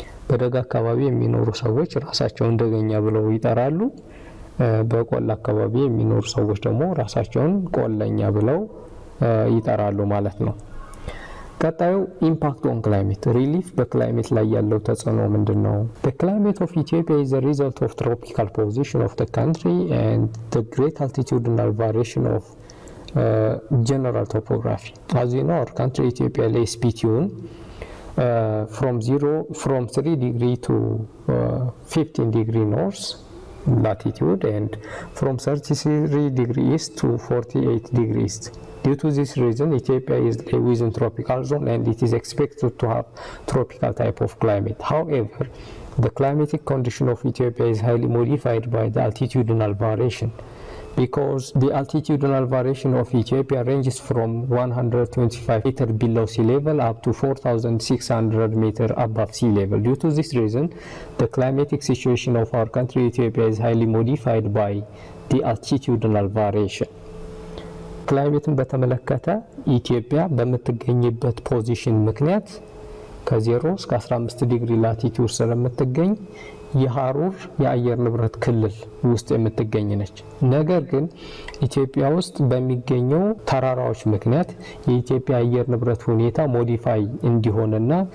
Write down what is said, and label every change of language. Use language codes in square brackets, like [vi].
[am] በደጋ አካባቢ የሚኖሩ ሰዎች ራሳቸውን ደገኛ ብለው ይጠራሉ። በቆላ አካባቢ የሚኖሩ ሰዎች ደግሞ ራሳቸውን ቆለኛ ብለው ይጠራሉ ማለት ነው። ቀጣዩ ኢምፓክት ኦን ክላይሜት ሪሊፍ በክላይሜት ላይ ያለው ተጽዕኖ ምንድነው? [en] The climate of Ethiopia is a result of tropical position of the country and the great altitudinal variation of general topography. As you know, our country Ethiopia lays between from 3 degree to 15 degree north latitude and from 33 degree east to 48 degree east. Due to this reason, Ethiopia is within tropical zone and it is expected to have tropical type of climate. However, the climatic condition of Ethiopia is highly modified by the altitudinal variation because the altitudinal variation of Ethiopia ranges from 125 meter below sea level up to 4,600 meter above sea level. Due to this reason, the climatic situation of our country Ethiopia is highly modified by the altitudinal variation. [am] ክላይሜትን በተመለከተ ኢትዮጵያ በምትገኝበት ፖዚሽን ምክንያት ከ0 እስከ 15 ዲግሪ ላቲቲዩድ ስለምትገኝ የሐሩር የአየር ንብረት ክልል ውስጥ የምትገኝ ነች። ነገር ግን ኢትዮጵያ ውስጥ በሚገኘው ተራራዎች ምክንያት የኢትዮጵያ አየር ንብረት ሁኔታ ሞዲፋይ እንዲሆንና